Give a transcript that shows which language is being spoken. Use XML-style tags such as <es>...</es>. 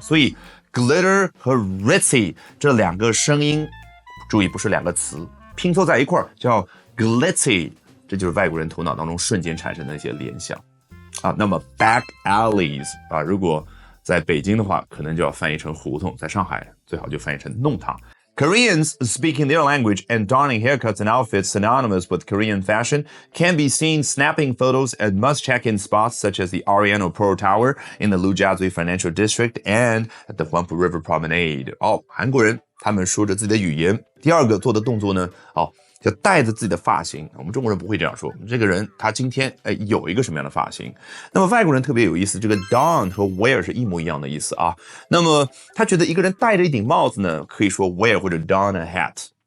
<zh>所以 glitter 和 ritzy 这2个声音，注意不是2个词，拼凑在一块儿叫 glitzy， 这就是外国人头脑当中瞬间产生的一些联想。那么 back alleys 如果在北京的话，可能就要翻译成胡同；在上海最好就翻译成弄堂。</zh> <en>Koreans speaking their language and donning haircuts and outfits synonymous with Korean fashion can be seen snapping photos at must-check-in spots such as the Ariano Pearl Tower in the Lujiazui Financial District and at the Huangpu River Promenade。</en> <zh>韩国人他们说着自己的语言。第二个做的动作呢，就带着自己的发型，我们中国人不会这样说。这个人他今天有一个什么样的发型？那么外国人特别有意思，这个 don 和 wear 是一模一样的意思啊。那么他觉得一个人戴着一顶帽子呢，可以说 wear 或者</zh> <en>don a hat。</en>